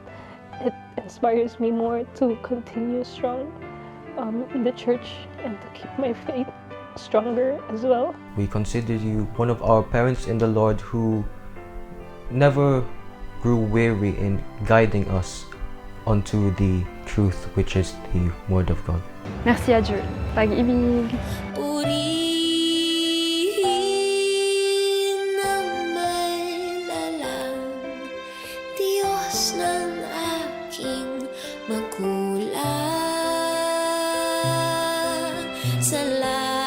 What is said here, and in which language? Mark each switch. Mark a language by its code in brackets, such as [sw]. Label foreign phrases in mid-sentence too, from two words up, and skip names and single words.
[en] It inspires me more to continue strong in the church and to keep my faith stronger as well. We consider you one of our parents in the Lord who never grew weary in guiding us onto the truth, which is the Word of God. [fr] Merci à Dieu. [tl] Pag-ibig. Diyos ng aking magulang, salamat.